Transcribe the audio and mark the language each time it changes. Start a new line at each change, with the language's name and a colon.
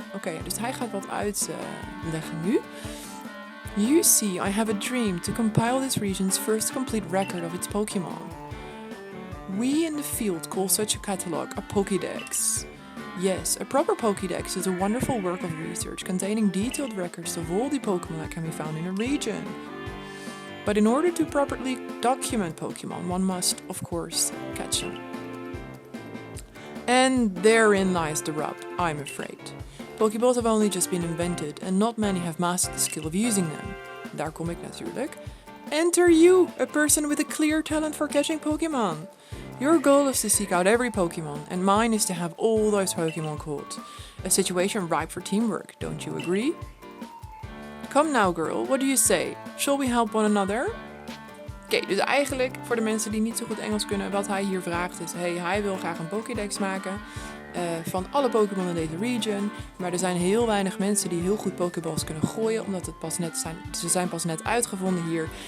Dutch: Oké, dus hij gaat wat uitleggen nu.
English: You see, I have a dream to compile this region's first complete record of its Pokemon. We in the field call such a catalog a Pokédex. Yes, a proper Pokédex is a wonderful work of research containing detailed records of all the Pokemon that can be found in a region. But in order to properly document Pokemon, one must, of course, catch them. And therein lies the rub, I'm afraid. Pokeballs have only just been invented, and not many have mastered the skill of using them.
Dutch: Daar kom ik natuurlijk.
English: Enter you, a person with a clear talent for catching Pokemon. Your goal is to seek out every Pokemon, and mine is to have all those Pokemon caught. A situation ripe for teamwork, don't you agree? Come now, girl, what do you say? Shall we help one another?
Dutch: Oké, dus eigenlijk, voor de mensen die niet zo goed Engels kunnen, wat hij hier vraagt is, hij wil graag een Pokédex maken van alle Pokémon in deze region. Maar er zijn heel weinig mensen die heel goed Pokéballs kunnen gooien, omdat ze zijn pas net uitgevonden hier.